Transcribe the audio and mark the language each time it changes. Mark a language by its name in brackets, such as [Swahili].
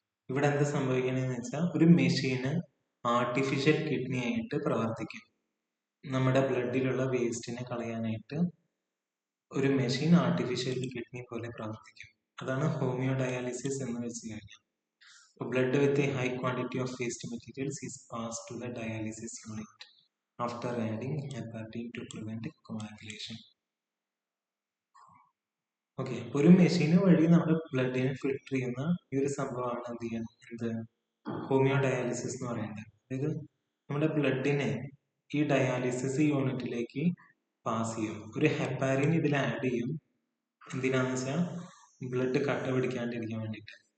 [Malayalam] ഇവിടെ എന്ത് സംഭവിക്കണെന്ന് വെച്ചാൽ ഒരു മെഷീന് ആർട്ടിഫിഷ്യൽ കിഡ്നി ആയിട്ട് പ്രവർത്തിക്കും. നമ്മുടെ ബ്ലഡിലുള്ള വേസ്റ്റിനെ കളയാനായിട്ട് ഒരു മെഷീൻ ആർട്ടിഫിഷ്യൽ കിഡ്നി പോലെ പ്രവർത്തിക്കും. അതാണ് ഹോമിയോ ഡയാലിസിസ് എന്ന് വെച്ച് കഴിഞ്ഞാൽ. [English] Blood with a high quantity of waste materials is passed to the dialysis unit after adding heparin to prevent coagulation. [Malayalam] Okay, ഒരു മെഷീന് വഴി നമ്മുടെ ബ്ലഡിനെ ഫിൽട്ടർ ചെയ്യുന്ന ഈ ഒരു സംഭവമാണ് എന്ത് ഹോമിയോ ഡയാലിസിസ് എന്ന് പറയുന്നത്. അതായത് നമ്മുടെ ബ്ലഡിനെ ഈ ഡയാലിസിസ് യൂണിറ്റിലേക്ക് പാസ് ചെയ്യും. ഒരു ഹെപ്പാരിൻ ഇതിൽ ആഡ് ചെയ്യും. എന്തിനാന്ന് വെച്ചാൽ ബ്ലഡ് കട്ട പിടിക്കാണ്ടിരിക്കാൻ വേണ്ടിയിട്ട്.